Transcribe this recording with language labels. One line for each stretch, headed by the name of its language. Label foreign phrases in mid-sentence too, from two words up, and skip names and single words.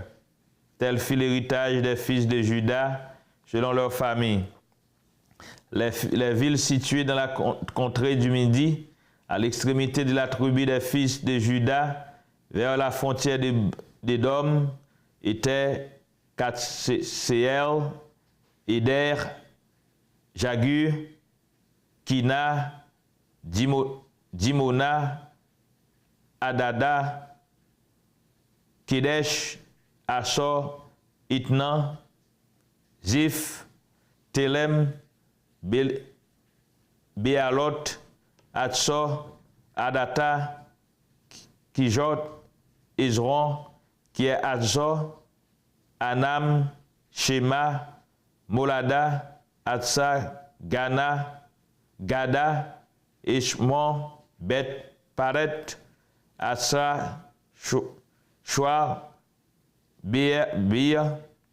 French: Tel fut l'héritage des fils de Juda selon leur famille. Les villes situées dans la contrée du Midi, à l'extrémité de la tribu des fils de Juda, vers la frontière d'Édom, étaient Katseel, Éder, Jagur, Kina, Dimona, Adada, Kedesh, Assor, Itnan, Zif, Telem, Bealot, Atsor, Adata, Kijot, Izron, qui est Azor, Anam, Shema, Molada, Atsa, Gana, Gada, Ishmon, Bet, Paret, Atsa, Shua, Beer,